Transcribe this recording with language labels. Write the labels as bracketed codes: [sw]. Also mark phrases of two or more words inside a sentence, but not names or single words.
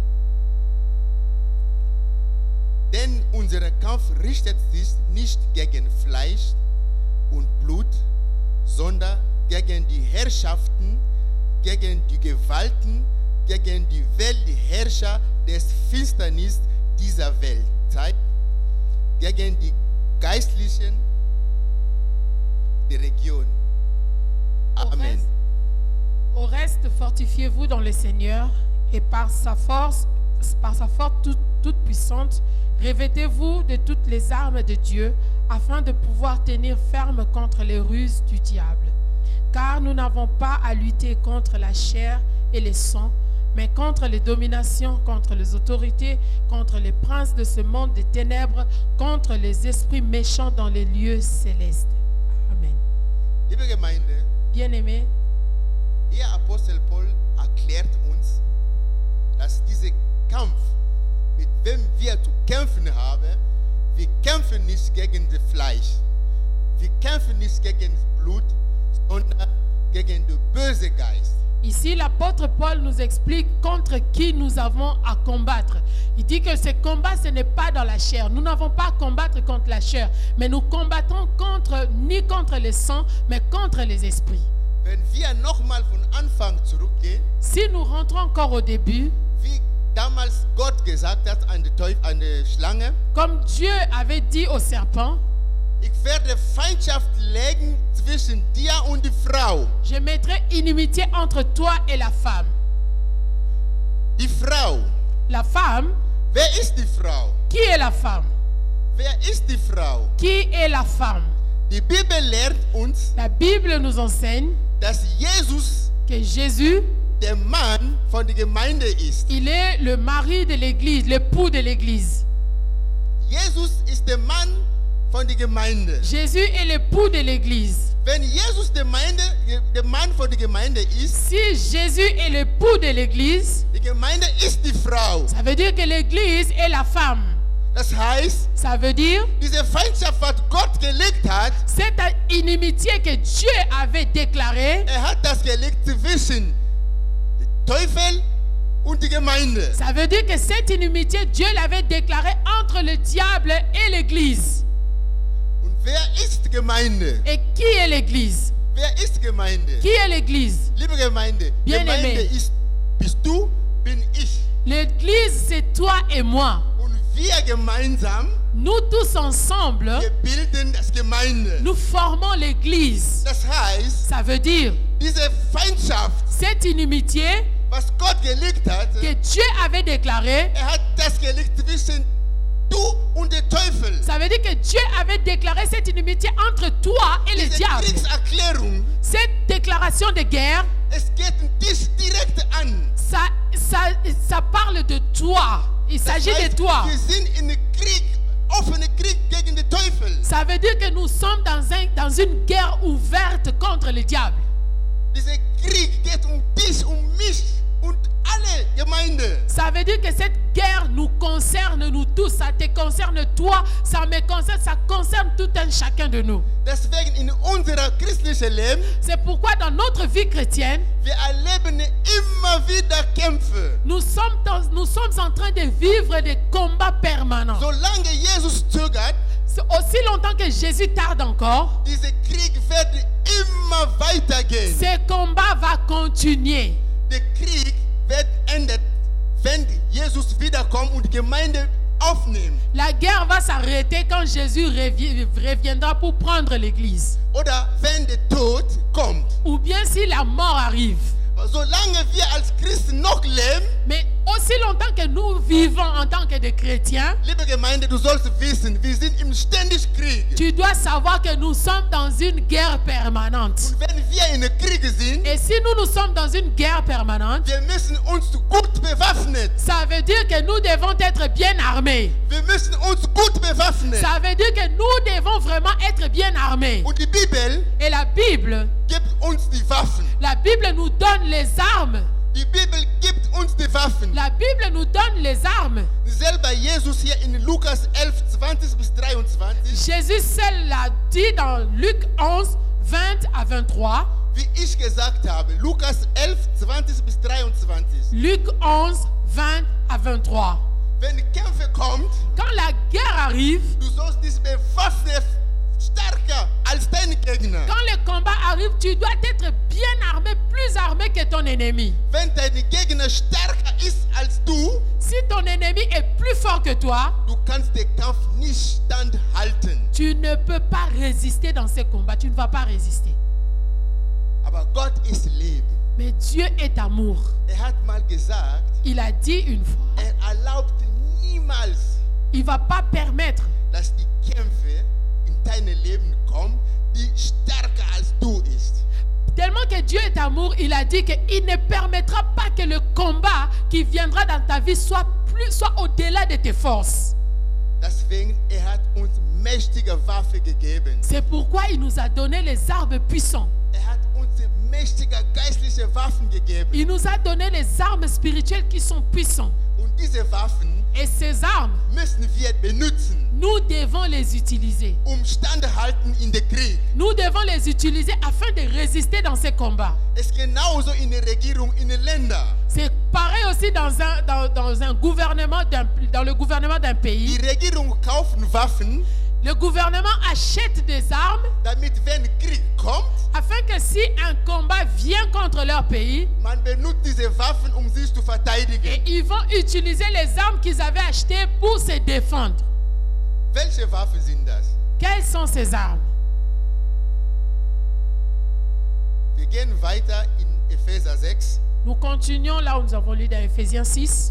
[de] Denn unser Kampf richtet sich nicht gegen Fleisch und Blut, sondern gegen die Herrschaften, gegen die Gewalten, gegen die Weltherrscher des Finsternis dieser Weltzeit, gegen die Geistlichen der Region. Amen. [fr] Au reste, fortifiez-vous dans le Seigneur et par sa force toute puissante, revêtez-vous de toutes les armes de Dieu afin de pouvoir tenir ferme contre les ruses du diable. Car nous n'avons pas à lutter contre la chair et le sang, mais contre les dominations, contre les autorités, contre les princes de ce monde des ténèbres, contre les esprits méchants dans les lieux célestes. Amen. [de] Liebe Gemeinde, [fr] Bien-aimés, [de] hier Apostel Paul erklärt uns, dass dieser Kampf, mit wem wir zu kämpfen haben, wir kämpfen nicht gegen das Fleisch, wir kämpfen nicht gegen das Blut, sondern gegen den bösen Geist. [fr] ici l'apôtre Paul nous explique contre qui nous avons à combattre. Il dit que ce combat, ce n'est pas dans la chair. Nous n'avons pas à combattre contre la chair, mais nous combattons ni contre le sang, mais contre les esprits. [de] Wenn wir nochmal von Anfang zurückgehen, [fr] Si nous rentrons encore au début, [de] wie damals Gott gesagt hat an die Schlange, [fr] Comme Dieu avait dit au serpent, [de] ich werde Feindschaft legen zwischen dir und die Frau. [fr] je mettrai inimitié entre toi et la femme. [de] Die Frau. [fr] La femme, [de] Wer ist die Frau? [fr] qui est la femme? [de] Wer ist die Frau? [fr] Qui est la femme? [de] Die Bibel lehrt uns, [fr] La Bible nous enseigne [de] dass Jesus [fr] que Jésus, [de] der Mann von der Gemeinde ist. [fr] il est le mari de l'église, l'époux de l'église. [de] Jesus ist der Mann von der Gemeinde. [fr] Jésus est l'époux de l'église. [de] Wenn Jesus der Mann von der Gemeinde ist, [fr] Si Jésus est l'époux de l'église, [de] die Gemeinde ist die Frau. [fr] ça veut dire que l'église est la femme. [de] Das heißt, [fr] Ça veut dire [de] diese Feindschaft, was Gott gelegt hat, [fr] cette inimitié que Dieu avait déclarée, [de] hat das gelegt zwischen dem Teufel und die Gemeinde. [fr] ça veut dire que cette inimitié, Dieu l'avait déclarée entre le diable et l'église. [de] Und wer ist Gemeinde? [fr] Et qui est l'église? [de] Wer ist Gemeinde? [fr] Qui est l'église? [de] Liebe Gemeinde, [fr] Bien-aimé. [de] Gemeinde bist du, bin ich. [fr] L'église, c'est toi et moi. [de] Und wir gemeinsam, [fr] Nous tous ensemble, [de] wir bilden das Gemeinde. [fr] nous formons l'église. [de] Das heißt, [fr] Ça veut dire, [de] diese Feindschaft, [fr] cette inimitié [de] was Gott gelegt hat, [fr] que Dieu avait déclarée, [de] hat das gelegt zwischen du und der Teufel. [fr] ça veut dire que Dieu avait déclaré cette inimitié entre toi et le [de] Diese [fr] diable. [de] Kriegserklärung, [fr] Cette déclaration de guerre, [de] es geht dich direkt an. [fr] ça parle de toi. Il [de] Das [fr] s'agit de [de] heißt, [fr] toi. [de] wir sind in Krieg, offene Krieg gegen den Teufel. [fr] Ça veut dire que nous sommes dans une guerre ouverte contre le diable. [de] Dieser Krieg geht dich, mich und alle Gemeinde. [fr] Ça veut dire que cette guerre nous concerne nous tous. Ça te concerne toi, ça me concerne, ça concerne tout un chacun de nous. [de] Deswegen in unserer christlichen Leben, [fr] C'est pourquoi dans notre vie chrétienne, [de] wir erleben immer wieder Kämpfe. [fr] nous sommes en train de vivre des combats permanents. [de] Solange Jesus zögert, [fr] Aussi longtemps que Jésus tarde encore, [de] dieser Krieg wird immer weitergehen. [fr] ce combat va continuer. [de] Der Krieg wird endet, wenn Jesus wiederkommt und die Gemeinde aufnimmt. [fr] La guerre va s'arrêter quand Jésus reviendra pour prendre l'église. [de] Oder wenn der Tod kommt. [fr] Ou bien si la mort arrive. [de] Solange wir als Christen noch leben, [fr] Mais aussi longtemps que nous vivons en tant que des chrétiens, [de] liebe Gemeinde, du sollst wissen, wir sind im ständigen Krieg. [fr] tu dois savoir que nous sommes dans une guerre permanente. [de] Und wenn wir in Krieg sind, [fr] Et si nous sommes dans une guerre permanente, [de] wir müssen uns gut bewaffnet. [fr] ça veut dire que nous devons être bien armés. [de] Wir müssen uns gut bewaffnen. [fr] Ça veut dire que nous devons vraiment être bien armés. [de] Und die Bibel [fr] Et la Bible [de] die Waffen. [fr] La Bible nous donne les armes. [de] Die Bibel gibt uns die Waffen. [fr] La Bible nous donne les armes. [de] Selber Jesus hier in Lukas 11, 20 bis 23. [fr] Jésus seul l'a dit dans Luc 11, 20 à 23. [de] Wie ich gesagt habe, Lukas 11, 20 bis 23. [fr] Luc 11, 20 à 23. [de] Wenn Kämpfe kommt, [fr] Quand la guerre arrive, [de] du sollst dich bewaffnen, stärker als dein Gegner. [fr] quand le combat arrive, tu dois être bien armé, plus armé que ton ennemi. [de] Wenn dein Gegner stärker ist als du, [fr] Si ton ennemi est plus fort que toi, [de] du kannst den Kampf nicht standhalten. [fr] tu ne peux pas résister dans ces combats. Tu ne vas pas résister. [de] Aber Gott ist Liebe. [fr] Mais Dieu est amour. [de] Hat mal gesagt, [fr] Il a dit une fois, [de] erlaubt niemals, [fr] il ne va pas permettre [de] dass die Kämpfe in dein Leben kommen, die stärker als du ist. [fr] Tellement que Dieu est amour, il a dit qu'il ne permettra pas que le combat qui viendra dans ta vie soit au-delà de tes forces. [de] Deswegen, hat uns mächtige Waffe gegeben. [fr] C'est pourquoi il nous a donné les armes puissantes. [de] Hat uns mächtige geistliche Waffen gegeben. [fr] Il nous a donné les armes spirituelles qui sont puissantes. [de] Und diese Waffen [fr] Et ces armes, [de] müssen wir benutzen, [fr] nous devons les utiliser. [de] standhalten in der Krieg. [fr] Nous devons les utiliser afin de résister dans ces combats. [de] Es ist genauso in der Regierung, in den Ländern. [fr] C'est pareil aussi dans un gouvernement, dans le gouvernement d'un pays. [de] Die Regierung kaufen Waffen. [fr] Le gouvernement achète des armes [de] damit wenn Krieg kommt, [fr] afin que si un combat vient contre leur pays, [de] man benutzt diese Waffen, um sich zu [fr] et [de] verteidigen. [fr] ils vont utiliser les armes qu'ils avaient achetées pour se défendre. [de] Welche Waffen sind das? [fr] Quelles sont ces armes? [de] Wir gehen weiter in Epheser 6. [fr] Nous continuons là où nous avons lu dans Ephésiens 6.